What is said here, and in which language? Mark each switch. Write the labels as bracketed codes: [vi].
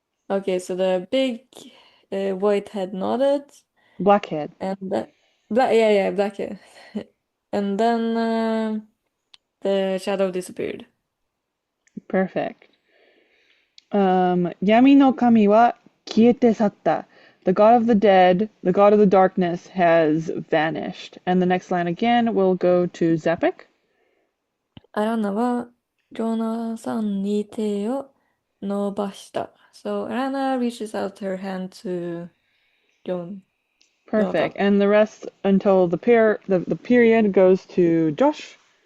[en] Okay, so the big white head nodded, Blackhead. and yeah, black head. And then the shadow disappeared. Perfect. [ja] 闇の神は消えて去った。 [en] The god of the dead, the god of the darkness has vanished. And the next line again will go to Zapik. [ja] アランナはジョナサンに手を伸ばした。 [en] So Alanna reaches out her hand to Jon Perfect. Jonathan. And the rest until the period goes to Josh.